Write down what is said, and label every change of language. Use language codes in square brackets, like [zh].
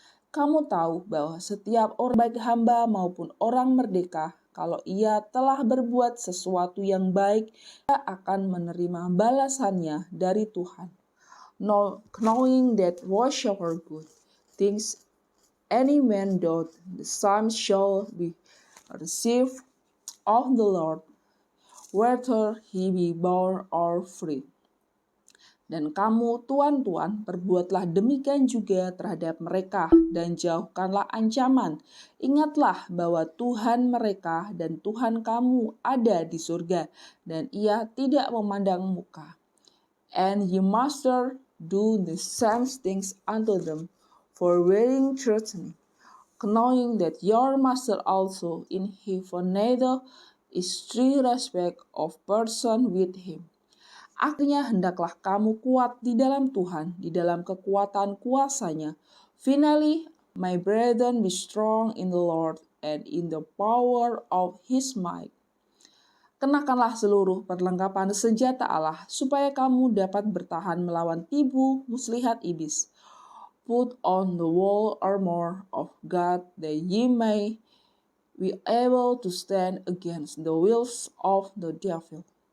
[id] Kamu tahu bahwa setiap orang baik hamba maupun orang merdeka, kalau ia telah berbuat sesuatu yang baik, ia akan menerima balasannya dari Tuhan. [en] Knowing that whatsoever good things any man doth, the same shall be received of the Lord, whether he be bond or free. [id] Dan kamu, tuan-tuan, perbuatlah demikian juga terhadap mereka, dan jauhkanlah ancaman. Ingatlah bahwa Tuhan mereka dan Tuhan kamu ada di surga, dan ia tidak memandang muka. [en] And ye master do the same things unto them, forbearing threatening, knowing that your master also in heaven neither is true respect of person with him. [id] Akhirnya hendaklah kamu kuat di dalam Tuhan, di dalam kekuatan kuasanya. [en] Finally, my brethren, be strong in the Lord and in the power of his might. [id] Kenakanlah seluruh perlengkapan senjata Allah, supaya kamu dapat bertahan melawan tipu muslihat iblis. [en] Put on the whole armor of God, that ye may be able to stand against the wiles of the devil.